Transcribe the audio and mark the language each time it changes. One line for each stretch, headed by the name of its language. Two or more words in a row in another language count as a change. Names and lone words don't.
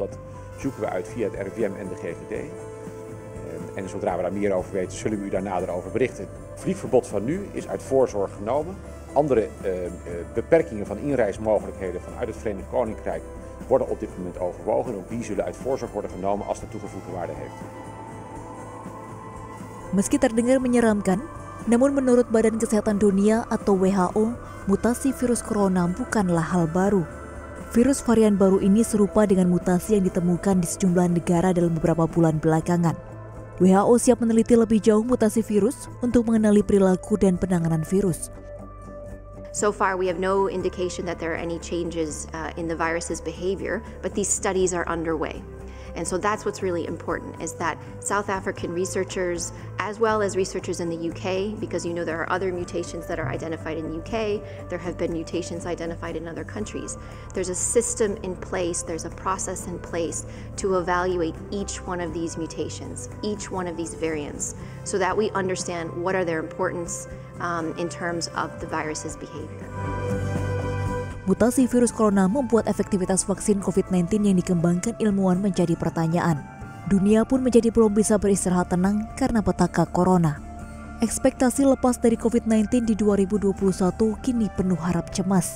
Dutch: Dat zoeken we uit via het RIVM en de GGD. En zodra we daar meer over weten, zullen we u daar nader over berichten. Het vliegverbod van nu is uit voorzorg genomen. Andere beperkingen van inreismogelijkheden vanuit het Verenigd Koninkrijk worden op dit moment overwogen. En ook die zullen uit voorzorg worden genomen als dat toegevoegde waarde heeft.
Indonesian: Meski terdengar menyeramkan, namun menurut Badan Kesehatan Dunia atau WHO, mutasi virus corona bukanlah hal baru. Virus varian baru ini serupa dengan mutasi yang ditemukan di sejumlah negara dalam beberapa bulan belakangan. WHO siap meneliti lebih jauh mutasi virus untuk mengenali perilaku dan penanganan virus.
English: So far, we have no indication that there are any changes in the virus's behavior, but these studies are underway. And so that's what's really important, is that South African researchers, as well as researchers in the UK, because you know there are other mutations that are identified in the UK, there have been mutations identified in other countries. There's a system in place, there's a process in place to evaluate each one of these mutations, each one of these variants, so that we understand what are their importance in terms of the virus's behavior.
Indonesian: Mutasi virus corona membuat efektivitas vaksin COVID-19 yang dikembangkan ilmuwan menjadi pertanyaan. Dunia pun menjadi belum bisa beristirahat tenang karena petaka corona. Ekspektasi lepas dari COVID-19 di 2021 kini penuh harap cemas.